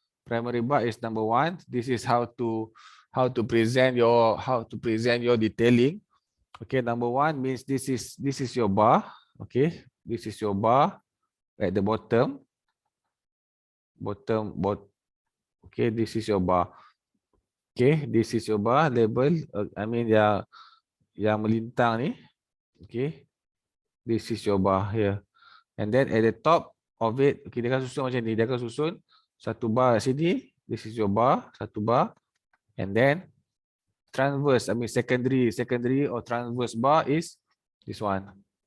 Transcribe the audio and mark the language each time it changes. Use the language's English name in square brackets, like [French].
[English] Primary bar is number 1. This is how to present your detailing. Okay, number 1 means this is your bar. Okay, this is your bar at the bottom. Okay, this is your bar. Okay, this is your bar label. I mean [Malay] yang melintang ni. [English] Okay, this is your bar here. And then at the top of it, okay, [Malay] dia akan susun macam ni. Dia akan susun satu bar sini. [English] This is your bar, [Malay] satu bar. [English] And then transverse, I mean secondary or transverse bar is this one.